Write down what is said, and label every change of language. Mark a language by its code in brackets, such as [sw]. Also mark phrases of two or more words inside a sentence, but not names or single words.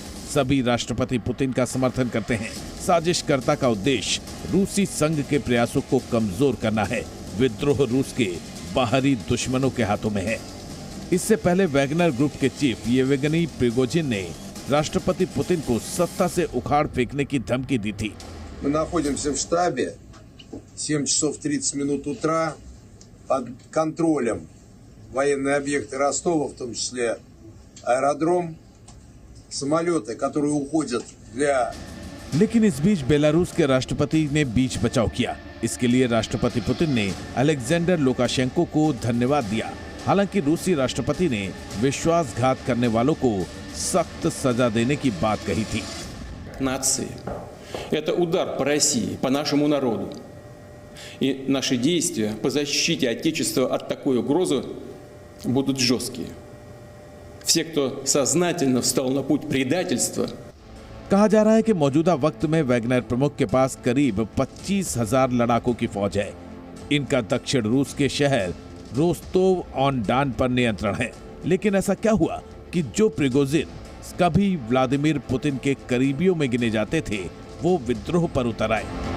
[hi] सभी राष्ट्रपति पुतिन का समर्थन करते हैं। साजिशकर्ता का उद्देश्य रूसी संघ के प्रयासों को कमजोर करना है। विद्रोह रूस के बाहरी दुश्मनों के हाथों में है। इससे पहले वैगनर ग्रुप के चीफ येवगेनी प्रिगोजिन ने राष्ट्रपति पुतिन को सत्ता से उखाड़ फेंकने की धमकी दी थी। [ru] Мы находимся в штабе, 7 часов 30 минут утра, под контролем военные объекты Ростова, в том числе аэродром, самолеты, которые уходят для... [hi] लेकिन इस बीच बेलारूस के राष्ट्रपति ने बीच बचाव किया। इसके लिए राष्ट्रपति पुतिन ने अलेक्जेंडर लुकाशेंको को धन्यवाद दिया। हालांकि रूसी राष्ट्रपति ने विश्वासघात करने वालों को सख्त सजा देने की बात कही थी। [ru] Нации. Это удар по России, по нашему народу. И наши действия по защите Отечества от такой угрозы будут жесткие. Все, кто сознательно встал на путь предательства. [hi] कहा जा रहा है कि मौजूदा वक्त में वैगनर प्रमुख के पास करीब 25,000 लड़ाकों की फौज है। इनका दक्षिण रूस के शहर रोस्तोव ऑन डान पर नियंत्रण है। लेकिन ऐसा क्या हुआ कि जो प्रिगोजिन कभी व्लादिमीर पुतिन के करीबियों में गिने जाते थे, वो विद्रोह पर उतर आए।